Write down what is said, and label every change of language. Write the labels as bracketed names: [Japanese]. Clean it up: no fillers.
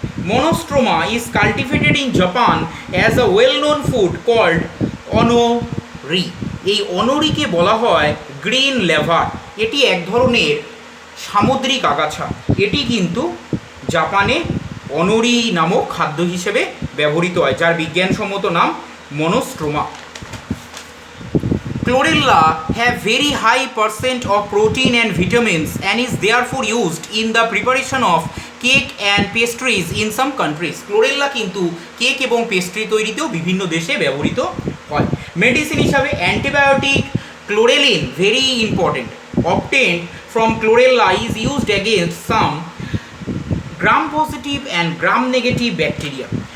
[English] Monostroma is cultivated in Japan as a well known food called aonori. [Bangla] এই অনোরিকে বলা হয় green lever. এটি এক ধরনের সামুদ্রিক আগাছা। এটি কিন্তু জাপানে অনোরি নামক খাদ্য হিসেবে ব্যবহৃত হয়, যার বিজ্ঞানসম্মত নাম মনোস্ট্রোমা। [English] Chlorella have very high percent of protein and vitamins and is therefore used in the preparation of cake and pastries in some countries। [Bangla] Chlorella কিন্তু কেক এবং পেস্ট্রি তৈরিতেও বিভিন্ন দেশে ব্যবহৃত হয়। মেডিসিন হিসাবে [English] Antibiotic chlorellin, very important, obtained from chlorella is used against some Gram positive and Gram negative bacteria.